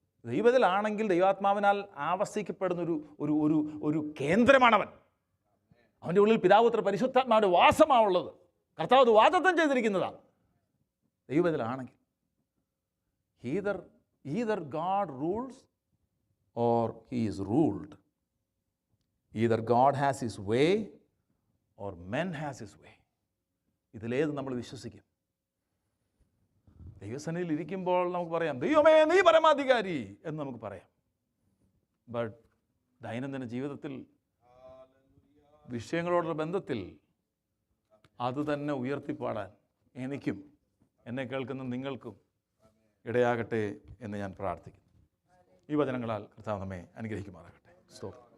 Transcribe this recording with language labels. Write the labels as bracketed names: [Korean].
[Malayalam] ദൈവപൈതലാണെങ്കിൽ ദൈവാത്മാവിനാൽ ആവസിക്കപ്പെടുന്ന ഒരു കേന്ദ്രമാണവൻ. അവൻ്റെ ഉള്ളിൽ പിതാപുത്ര പരിശുദ്ധാത്മാവിൻ്റെ വാസമാണുള്ളത്. കർത്താവ് അത് വാഗ്ദത്തം ചെയ്തിരിക്കുന്നതാണ്. ദൈവപൈതലാണെങ്കിൽ [English] either God rules or he is ruled. Either God has his way or men has his way. [Malayalam] ഇതിലേത് നമ്മൾ വിശ്വസിക്കും? ദൈവസന്നിധിയിൽ ഇരിക്കുമ്പോൾ നമുക്ക് പറയാം, ദൈവമേ നീ പരമാധികാരി എന്ന് നമുക്ക് പറയാം. ബട്ട് ദൈനംദിന ജീവിതത്തിൽ വിഷയങ്ങളോടുള്ള ബന്ധത്തിൽ അത് തന്നെ ഉയർത്തിപ്പാടാൻ എനിക്കും എന്നെ കേൾക്കുന്ന നിങ്ങൾക്കും ഇടയാകട്ടെ എന്ന് ഞാൻ പ്രാർത്ഥിക്കുന്നു. ഈ വചനങ്ങളാൽ കർത്താവ് നമ്മെ അനുഗ്രഹിക്കുമാറാകട്ടെ. സ്തോത്രം.